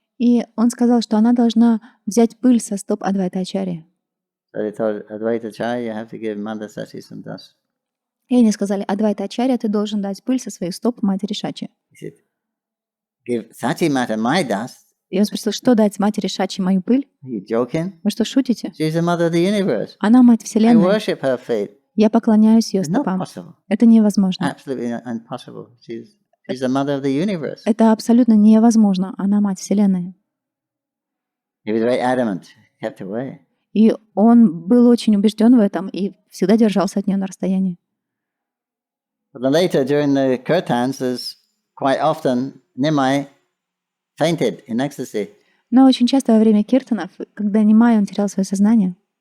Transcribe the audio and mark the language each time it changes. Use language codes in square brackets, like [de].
[ru] И он сказал, что она должна взять пыль со стоп Адвайта Acharya. [en] So they told Advaita Acharya, you have to give Mother Sati some dust. [ru] И они сказали: Адвайта Acharya, ты должен дать пыль со своих стоп матери Шачи. [en] He said, give Sati Mata my dust? [ru] И он спросил: что дать матери Шачи мою пыль? [en] Are you joking? [ru] Вы что, шутите? [en] She's the mother of the universe. [ru] Она мать [en] I [ru] Вселенной. [en] worship her feet. [ru] Я поклоняюсь ее [en] It's not [ru] стопам. [en] possible. [ru] Это невозможно. [en] Absolutely impossible. She's the mother of the universe. [ru] Это абсолютно невозможно. Она мать Вселенной. [en] He was very adamant, kept away. [ru] И он был очень убежден в этом и всегда держался от нее на расстоянии. [en] But then later, during the kirtans, there's quite often Nimai fainted in ecstasy. [ru] Но очень часто во время киртанов, когда Нимай, он терял свое сознание.